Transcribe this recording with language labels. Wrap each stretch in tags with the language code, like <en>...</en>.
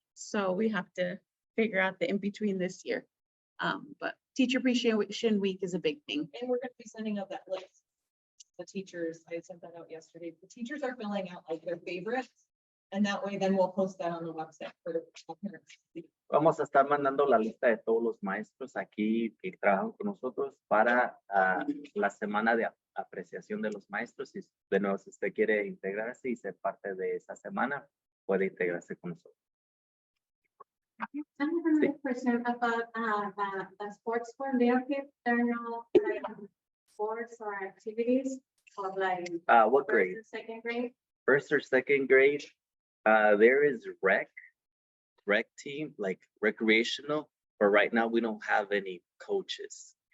<en>So we have to figure out the in-between this year. But Teacher Appreciation Week is a big thing. And we're gonna be sending out that list. The teachers, I sent that out yesterday. The teachers are filling out like their favorites. And that way then we'll post that on the website for the parents.</en> <es>Vamos a estar mandando la lista de todos los maestros aquí que trabajan con nosotros para la semana de apreciación de los maestros. Y de nuevo, si usted quiere integrarse y ser parte de esa semana, puede integrarse con nosotros.</es> <en>I have another question about the sports one. There are no like sports or activities of like What first grade? and second grade. First or second grade, there is rec team, like recreational, but right now we don't have any coaches.</en>